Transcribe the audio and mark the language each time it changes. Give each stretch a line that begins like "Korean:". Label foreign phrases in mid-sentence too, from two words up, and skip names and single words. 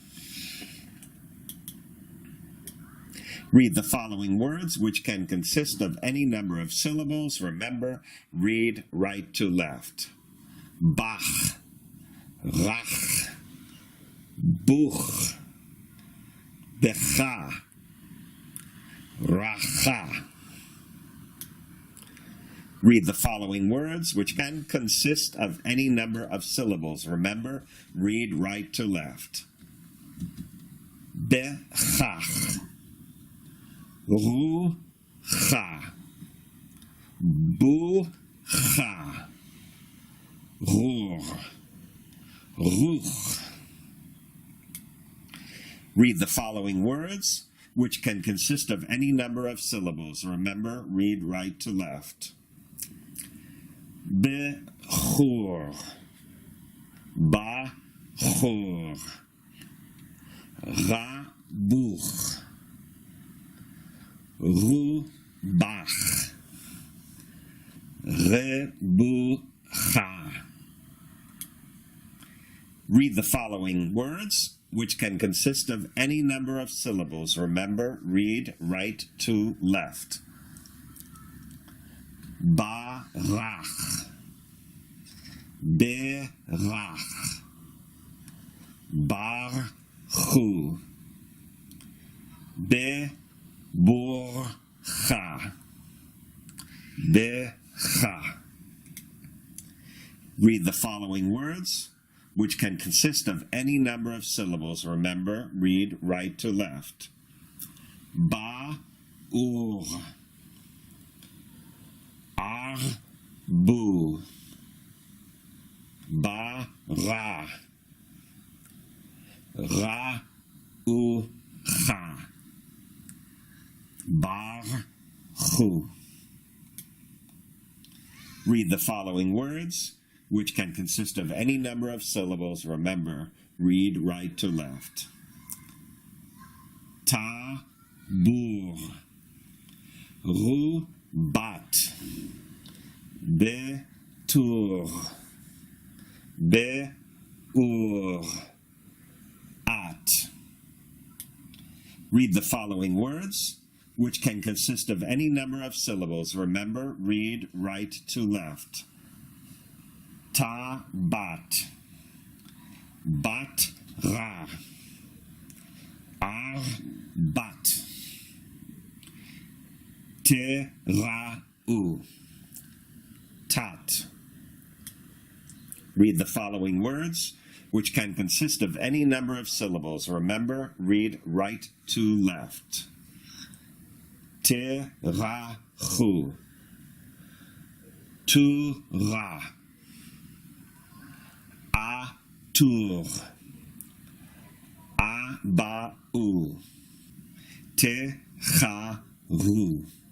English: Read the following words, which can consist of any number of syllables. Remember, read right to left.
Hebrew: Bach, rach, buch, becha, racha.
English: Read the following words, which can consist of any number of syllables. Remember, read right to left.
Hebrew: Bechach, rucha, bucha, rur, ruch.
English: Read the following words, which can consist of any number of syllables. Remember, read right to left.
Hebrew: Bechur, bachur, rabuch, rubach, rebucha.
English: Read the following words, which can consist of any number of syllables. Remember, read right to left.
Hebrew: Barach, berach, barchu, beborcha, becha.
English: Read the following words, which can consist of any number of syllables. Remember, read right to left.
Hebrew: Ba-ur, ar-bu, ba-ra, ra-u-cha, bar-chu.
English: Read the following words, which can consist of any number of syllables. Remember, read right to left.
Hebrew: Ta-bur, ru-bat, be-tur, be-ur, at.
English: Read the following words, which can consist of any number of syllables. Remember, read right to left.
Hebrew: Ta-bat, bat-ra, ar-bat, te-ra-u, tat.
English: Read the following words, which can consist of any number of syllables. Remember, read right to left.
Hebrew: Te-ra-chu, tu-ra, a-tur, a-ba-u, Techaru.